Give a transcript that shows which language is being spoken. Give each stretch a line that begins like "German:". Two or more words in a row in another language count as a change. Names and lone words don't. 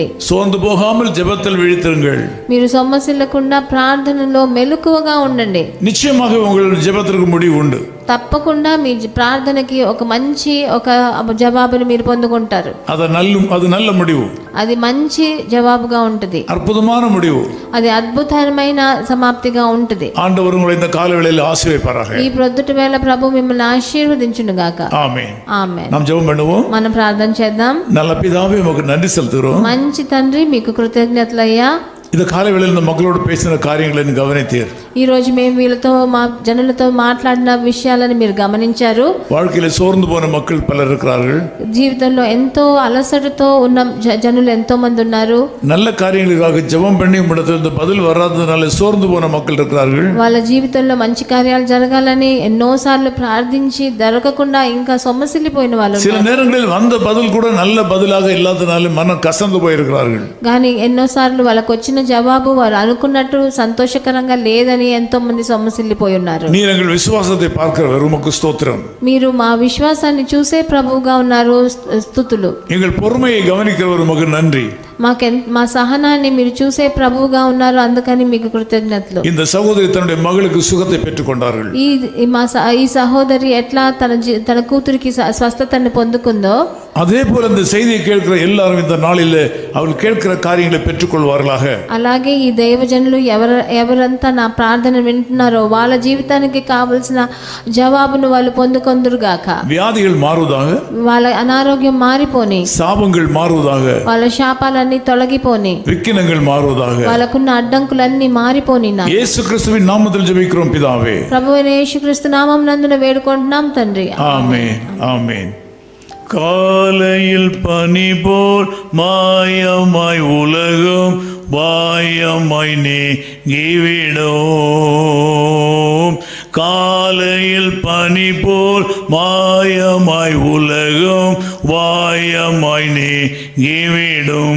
Tamil: சோர்ந்து போகாமல் ஜெபத்தில் விழித்திருங்கள்.
Telugu: మీరు సొమ్మసిల్లకుండా ప్రార్థనలో మెలకువగా ఉండండి.
Tamil: நிச்சயமாக உங்கள் ஜெபத்திற்கு முடிவு உண்டு.
Telugu: తప్పకుండా మీ ప్రార్థనకి ఒక మంచి ఒక జవాబుని మీరు పొందుకుంటారు.
Tamil: அது நல்ல முடிவு.
Telugu: అది మంచి జవాబుగా ఉంటుంది.
Tamil: అద్భుతమైన முடிவு.
Telugu: అది అద్భుతమైన సమాప్తిగా ఉంటుంది.
Tamil: ஆண்டவர் உங்களை இந்த காலவேளையில் ஆசீர்வதிப்பாராக.
Telugu: ఈ ప్రొద్దుట వేళ ప్రభు మిమ్మల్ని ఆశీర్వదించును గాక. ఆమేన్. ఆమేన్.
Tamil: நாம் ஜெபம் பண்ணுவோம்.
Telugu: మనం ప్రార్థన చేద్దాం.
Tamil: நல்ல பிதாவே, உமக்கு நன்றி செலுத்துகிறோம்.
Telugu: మంచి తండ్రి, మీకు కృతజ్ఞతలయ్యా.
Tamil: இந்த காலவேளையில் இந்த மக்களோடு பேசின காரியங்களை கவனித்தீர்.
Telugu: ఈ రోజు మేము వీళ్ళతో మా జనులతో మాట్లాడిన విషయాలను మీరు గమనించారు.
Tamil: வாழ்க்கையில சோர்ந்து போன மக்கள் பலர் இருக்கிறார்கள்.
Telugu: జీవితంలో ఎంతో అలసటతో ఉన్న జనులు ఎంతో మంది ఉన్నారు.
Tamil: நல்ல காரியங்களுக்காக ஜெபம் பண்ணி உம்மிடத்திலிருந்து பதில் வராததுனால சோர்ந்து போன மக்கள் இருக்கிறார்கள்.
Telugu: వాళ్ళ జీవితంలో మంచి కార్యాలు జరగాలని ఎన్నోసార్లు ప్రార్థించి జరగకుండా ఇంకా సొమ్మసిల్లిపోయిన వాళ్ళు.
Tamil: சில நேரங்களில் வந்த பதில் கூட நல்ல பதிலாக இல்லாதனால மனம் கசந்து போயிருக்கிறார்கள்.
Telugu: కానీ ఎన్నోసార్లు వాళ్ళకు వచ్చిన జవాబు వారు అనుకున్నట్టు సంతోషకరంగా లేదని ఎంతో మంది సొమ్మసిల్లిపోయి ఉన్నారు.
Tamil: நீர் எங்கள் விசுவாசத்தை பார்க்கிறவர், உமக்கு ஸ்தோத்திரம்.
Telugu: మీరు మా విశ్వాసాన్ని చూసే ప్రభువుగా ఉన్నారు, స్తుతులు.
Tamil: எங்கள் பொறுமையை கவனிக்கிறவர், உமக்கு நன்றி.
Telugu: మా సహనాన్ని మీరు చూసే ప్రభువుగా ఉన్నారు, అందుకని మీకు కృతజ్ఞతలు.
Tamil: இந்த சகோதரி தன்னுடைய மகளுக்கு சுகத்தை பெற்றுக் கொண்டார்கள்.
Telugu: ఈ సహోదరి ఎట్లా తన కూతురికి స్వస్థతని పొందుకుందో
Tamil: அதே போல இந்த செய்தியை கேட்கிற எல்லாரும் இந்த நாளில் அவர்கள் கேட்கிற காரியங்களை பெற்றுக்கொள்வார்களாக.
Telugu: అలాగే ఈ దైవజనులు ఎవరంతా నా ప్రార్థన వింటున్నారో వాళ్ళ జీవితానికి కావలసిన జవాబును వాళ్ళు పొందుకొందురుగాక.
Tamil: வியாதிகள் மாறுவதாக.
Telugu: వాళ్ళ అనారోగ్యం మారిపోని.
Tamil: சாபங்கள் மாறுவதாக.
Telugu: వాళ్ళ శాపాలన్నీ తొలగిపోని.
Tamil: விக்கினங்கள் மாறுவதாக.
Telugu: వాళ్ళకున్న అడ్డంకులన్నీ మారిపోని.
Tamil: இயேசு கிறிஸ்துவின் நாமத்தில் ஜெபிக்கிறோம் பிதாவே.
Telugu: ప్రభువైన యేసుక్రీస్తు నామం నందున వేడుకుంటున్నాం తండ్రి.
Tamil: ஆமென். ஆமென். காலையில் பனி போல் மாயமாய் உலகம் வாயமாய் நீங்கிவிடும். காலையில் பனி போல் மாயமாய் உலகம் வாயமாய் நீங்கிவிடும்.